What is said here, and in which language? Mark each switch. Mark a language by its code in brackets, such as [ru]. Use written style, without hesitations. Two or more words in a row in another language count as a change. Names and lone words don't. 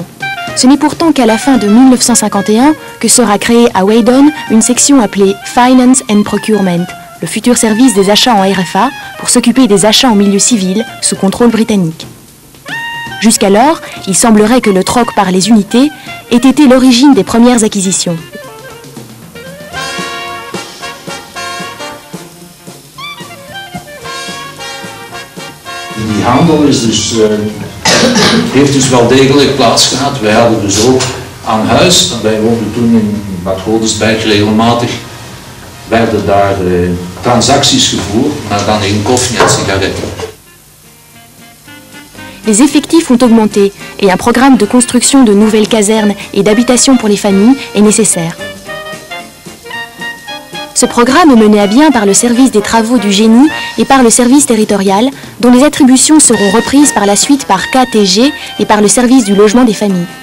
[fr] Ce n'est pourtant qu'à la fin de 1951 que sera créée à Weiden une section appelée [en] Finance and Procurement, [fr] le futur service des achats en RFA, pour s'occuper des achats en milieu civil sous contrôle britannique. Jusqu'alors, il semblerait que le troc par les unités ait été l'origine des premières acquisitions. [nl] Die handel is dus, heeft dus wel degelijk plaats gehad. Wij hadden dus ook aan huis, wij woonden toen in Bad Godesberg, regelmatig werden daar transacties gevoerd, maar dan in koffie en sigaretten. [fr] Les effectifs ont augmenté et un programme de construction de nouvelles casernes et d'habitation pour les familles est nécessaire. Ce programme est mené à bien par le service des travaux du génie et par le service territorial, dont les attributions seront reprises par la suite par KTG et par le service du logement des familles.